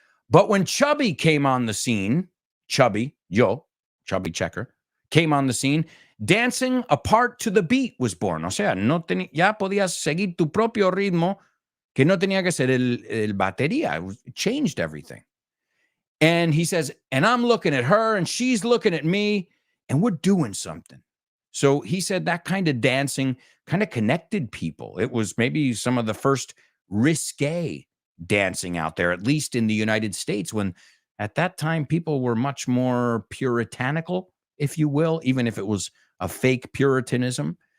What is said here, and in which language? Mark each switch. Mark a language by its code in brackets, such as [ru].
[en] But when Chubby came on the scene, Chubby Checker, came on the scene, dancing apart to the beat was born. [es] O sea, ya podías seguir tu propio ritmo, que no tenía que ser el batería. [en] It changed everything. And he says, and I'm looking at her and she's looking at me and we're doing something. So he said that kind of dancing kind of connected people. It was maybe some of the first risque dancing out there, at least in the United States, when at that time people were much more puritanical, if you will, even if it was a fake Puritanism.